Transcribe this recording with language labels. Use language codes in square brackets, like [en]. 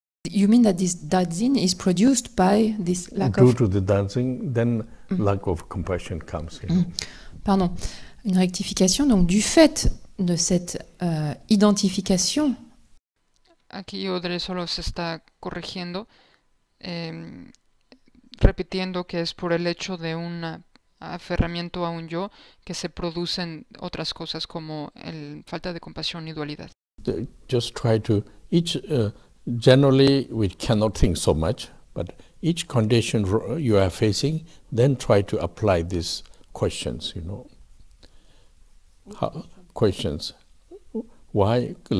[en] You mean that this dadzin is produced by this lack Due to the dadzin, then lack of compassion comes. [fr] Pardon, une rectification. Donc du fait de cette identification. [es] Aquí Audrey solo se está corrigiendo, repitiendo que es por el hecho de un aferramiento a un yo que se producen otras cosas como falta de compasión y dualidad. [en] Just try to generally we cannot think so much, but each condition you are facing, then try to apply these questions, questions. Why?